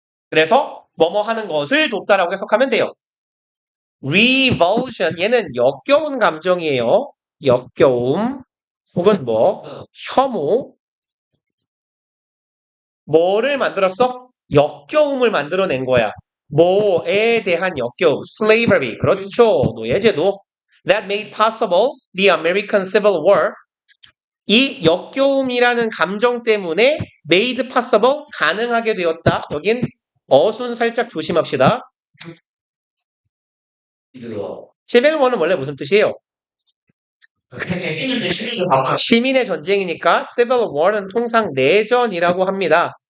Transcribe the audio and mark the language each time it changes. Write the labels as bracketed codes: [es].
[ko] 그래서 뭐뭐 하는 것을 돕다라고 해석하면 돼요. revulsion 얘는 역겨운 감정이에요. 역겨움 혹은 혐오. 뭐를 만들었어? 역겨움을 만들어낸 거야. 뭐에 대한 역겨움. slavery. 그렇죠. 노예제도. [en] That made possible the American Civil War. [ko] 이 역겨움이라는 감정 때문에 [en] made possible [ko] 가능하게 되었다. 여긴 어순 살짝 조심합시다. 이거 Civil War는 원래 무슨 뜻이에요? 했는데 시민들 반말. 시민의 전쟁이니까 Civil War는 통상 내전이라고 합니다.